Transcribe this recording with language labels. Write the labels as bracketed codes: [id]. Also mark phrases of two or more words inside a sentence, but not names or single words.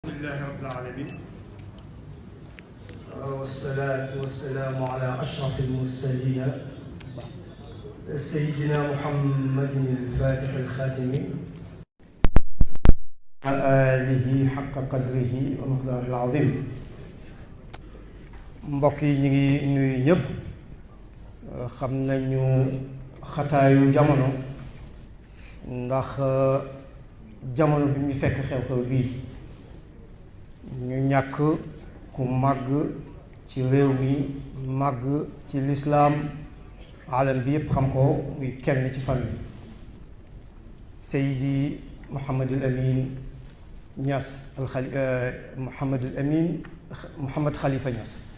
[ar] لله رب العالمين والصلاة والسلام على أشرف المرسلين سيدنا محمد الفاتح الخاتم آله حق قدره ومقداره العظيم. [wo] mbokk yi ñu ngi nuyu ñëpp xam nañu xataayu jamono ndax jamono bi ñu fekk xew-xew bii ñu ñàkk ku màgg ci réew mi màgg ci lislaam alam bi yëpp xam ko muy kenn ci fan bi Seydi Mouhamadul Amin Niass Mouhamadul Amin Mouhamad Khalifa Niass.